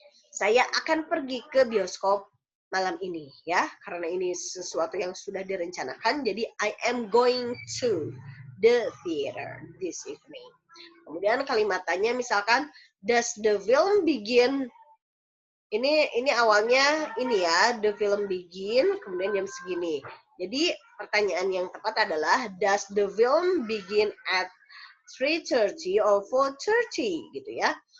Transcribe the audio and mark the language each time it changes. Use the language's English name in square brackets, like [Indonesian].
[Indonesian] Saya akan pergi ke bioskop malam ini ya, karena ini sesuatu yang sudah direncanakan. [English] Jadi I am going to the theater this evening. [Indonesian] Kemudian kalimatannya misalkan [English] does the film begin? [Indonesian] Ini awalnya ini ya, the film begin, kemudian jam segini. Jadi pertanyaan yang tepat adalah [English] does the film begin at 3:30 or 4:30 [Indonesian] gitu ya.